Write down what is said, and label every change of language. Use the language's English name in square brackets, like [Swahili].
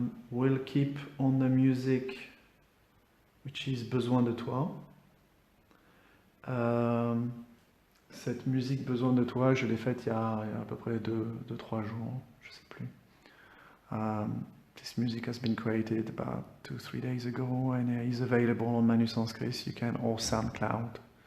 [English] We'll keep on the music, which is Besoin de toi. [French] Cette musique Besoin de toi, je l'ai faite il y a à peu près 2-3 jours, je ne sais plus. [English] This music has been created about 2-3 days ago and is available on Manu Sanskrit. You can, or SoundCloud.